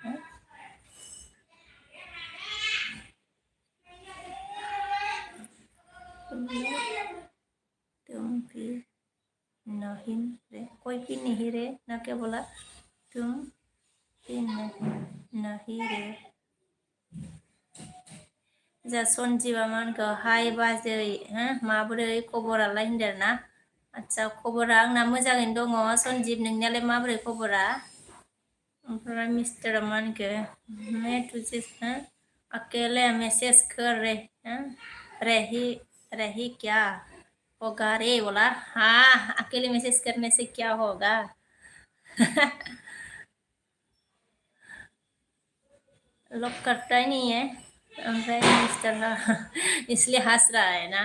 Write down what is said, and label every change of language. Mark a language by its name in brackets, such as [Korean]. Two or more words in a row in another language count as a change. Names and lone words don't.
[Hindi] तुम भी नहीं रे, कोई भी नहीं रे ना, क्या बोला? तुम भी नहीं रे. [Bodo] जा सनजिबा मानखौ हाय बाजै माबोरै खबरालाय होनदों आरोना. आच्छा, खबरा आंना मोजाङैनो दङ. सनजिब, नोंनियालाय माबोरै खबरा? ओमफ्राय मिस्टारा मानखौ [Hindi] मैं तुझे अकेले मैसेज कर रही रही क्या होगा रे, बोला. हाँ, अकेले मैसेज करने से क्या होगा. लॉक करता ही नहीं है. [Bodo] ओमफ्राय मिस्टार [Hindi] इसलिए हंस रहा है ना.